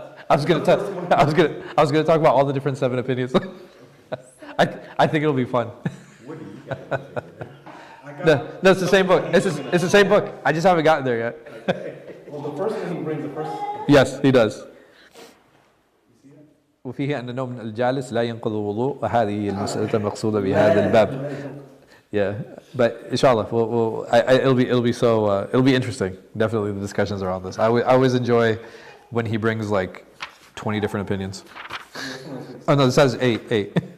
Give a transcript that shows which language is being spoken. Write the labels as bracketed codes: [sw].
[en] I was gonna talk about all the different 7 opinions. I think it'll be fun. Woody, you got to. No, it's the same book. It's the same book. I just haven't gotten there yet. Well, the first one he brings, the first. Yes, he does. [ar] وفيه أن نوم الجالس لا ينقض الوضوء وهذه المسألة المقصودة بهذا الباب. [en] Yeah, but inshallah, it'll be interesting. Definitely, the discussions around this. I always enjoy when he brings like 20 different opinions. Oh no, it says 8.